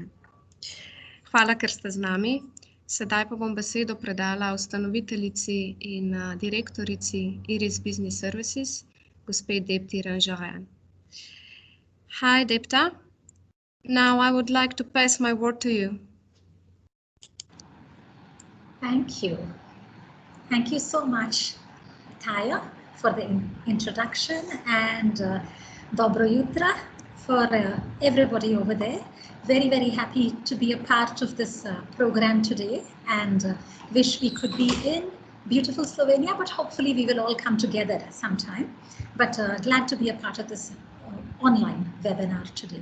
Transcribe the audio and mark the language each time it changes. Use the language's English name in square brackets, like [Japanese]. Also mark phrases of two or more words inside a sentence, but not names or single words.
[Slovenian] Hvala, ker ste z nami. Sedaj pa bom besedo predala ustanoviteljici in direktorici Iris Business Services, gospe Depti Ranžarjan. [English] Hi, Depta. Now I would like to pass my word to you. Thank you. Thank you so much, Taya, for the introduction, and [Slovenian] dobro jutra [English] for everybody over there. Very, very happy to be a part of this program today, and wish we could be in beautiful Slovenia, but hopefully we will all come together sometime. But glad to be a part of this online webinar today.